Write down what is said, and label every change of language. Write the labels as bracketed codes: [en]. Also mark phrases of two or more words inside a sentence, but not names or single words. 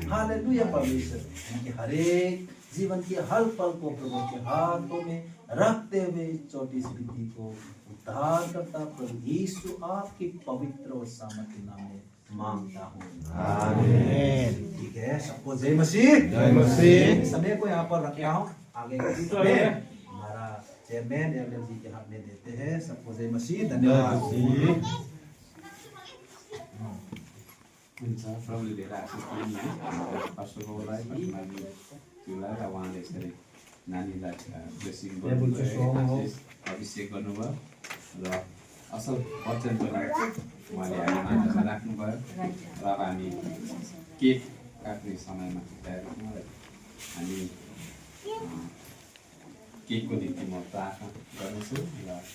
[hi] हालेलुया परमेश्वर उनके हर एक जीवन के हर पल को प्रभु के हाथों में रखते हुए छोटी सी विधि को उद्धार करता प्रभु यीशु आपके पवित्र और सामर्थ्य नाम में मांगता हूँ। आमीन। ठीक है, सबको जय मसीह। जय मसीह। समय को यहाँ पर रखा हूँ, आगे हमारा चेयरमैन एलएल जी के हाथ में देते हैं। सबको जय मसीह। धन्यवाद। [ne] प्रभुले धेरै आशिष दिनु पास्टरलाई तिमीलाई र उहाँले यसरी नानीलाई ब्लेसिङ गर्नुभयो, अभिषेक गर्नुभयो र असल वचनको लागि उहाँले हामी मान्छेमा राख्नुभयो र अब हामी केक काट्ने समयमा तयार हुनु र हामी केकको निम्ति म प्रार्थना गर्नेछु र